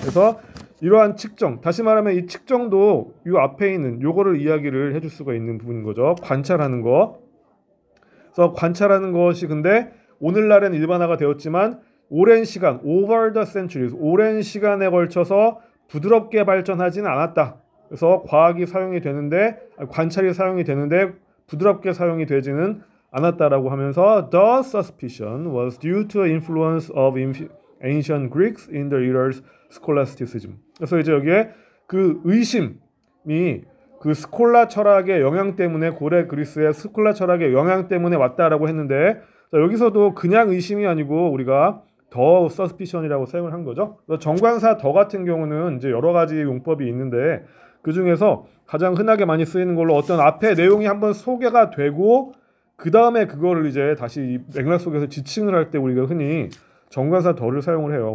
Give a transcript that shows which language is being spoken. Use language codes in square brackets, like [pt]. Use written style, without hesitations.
[ko] 그래서 이러한 측정, 다시 말하면 이 측정도 이 앞에 있는 요거를 이야기를 해줄 수가 있는 부분인 거죠. 관찰하는 거. 그래서 관찰하는 것이 근데 오늘날엔 일반화가 되었지만 오랜 시간, [en] over the centuries, [ko] 오랜 시간에 걸쳐서 부드럽게 발전하지는 않았다. 그래서 과학이 사용이 되는데 관찰이 사용이 되는데 부드럽게 사용이 되지는 않았다라고 하면서 [en] the suspicion was due to the influence of ancient Greeks in the era's scholasticism. [ko] 그래서 이제 여기에 그 의심이 그 스콜라 철학의 영향 때문에 고대 그리스의 스콜라 철학의 영향 때문에 왔다라고 했는데 자, 여기서도 그냥 의심이 아니고 우리가 더 서스피션이라고 사용을 한 거죠. 정관사 더 같은 경우는 이제 여러 가지 용법이 있는데 그 중에서 가장 흔하게 많이 쓰이는 걸로 어떤 앞에 내용이 한번 소개가 되고 그 다음에 그거를 이제 다시 맥락 속에서 지칭을 할 때 우리가 흔히 정관사 더를 사용을 해요.